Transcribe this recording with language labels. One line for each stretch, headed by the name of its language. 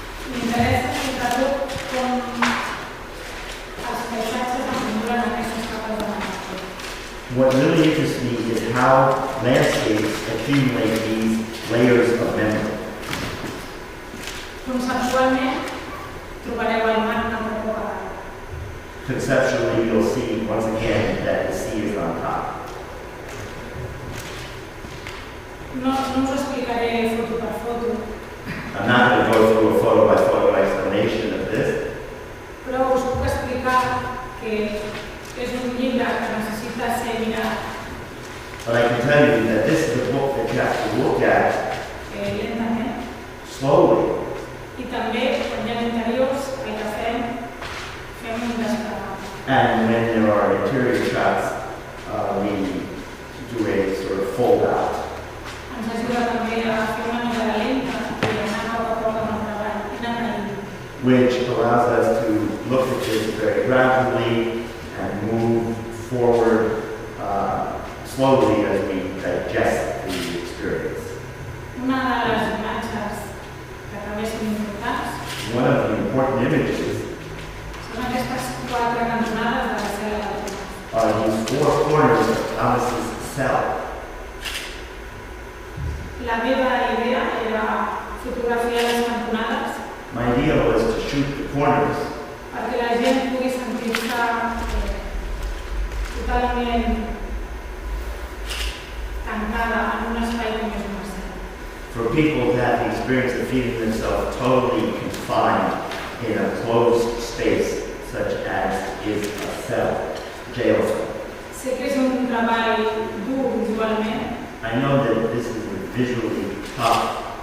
Catalan: M'interessa sobretot com els paisatges acumulen aquestes capes de memòria.
English: What really interests me is how landscapes accumulate these layers of memory.
Catalan: Conceptualment, trobareu el mar una altra vegada.
English: Conceptually, you'll see once again that the sea is on top.
Catalan: no us explicaré foto per foto,
English: I'm not going to go through a photo by photo explanation of this,
Catalan: però us puc explicar que és un llibre que necessita ser mirat
English: but I can tell you that this is a book that you have to look at
Catalan: lentament
English: slowly.
Catalan: i també quan hi ha interiors el que fem un despegat.
English: And when there are interior shots, we do a sort of fold out,
Catalan: Ens ajuda també a fer una mirada lenta i anar a poc amb el treball i anar agraint.
English: which allows us to look at this very gradually and move forward slowly as we digest the experience.
Catalan: Una de les imatges que també són importants
English: One of the important images
Catalan: són aquestes 4 cantonades de la cel·la de Tomàs.
English: are these 4 corners of Thomas's cell.
Catalan: La meva idea era fotografiar les cantonades
English: My idea was to shoot the corners
Catalan: perquè la gent pugui sentir-se totalment tancada en un espai com és una cel·la.
English: for people to have the experience of feeling themselves totally confined in a closed space, such as is a cell, jail cell.
Catalan: Sé que és un treball dur visualment,
English: I know that this is visually tough,